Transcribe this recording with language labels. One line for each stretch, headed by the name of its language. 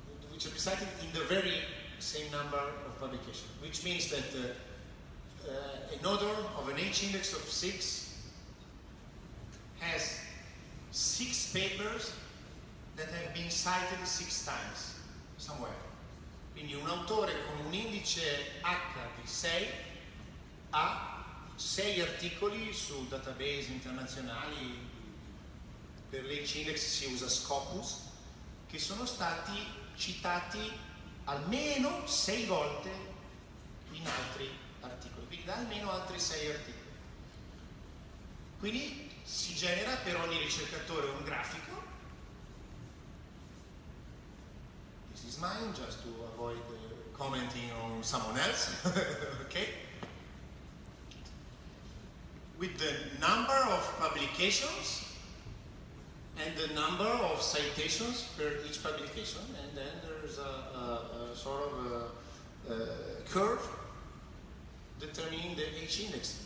English: Which have been cited in the very same number of publications. Which means that an author of an age index of 6 has 6 papers that have been cited 6 times, somewhere.
Italian: Quindi un autore con un indice H di 6 ha 6 articoli su database internazionali, per l'age index si usa Scopus, che sono stati citati almeno 6 volte in altri articoli, quindi da almeno altri 6 articoli. Quindi si genera per ogni ricercatore un grafico.
English: This is mine, just to avoid commenting on someone else, okay? With the number of publications and the number of citations per each publication, and then there's a sort of a curve determining the age index.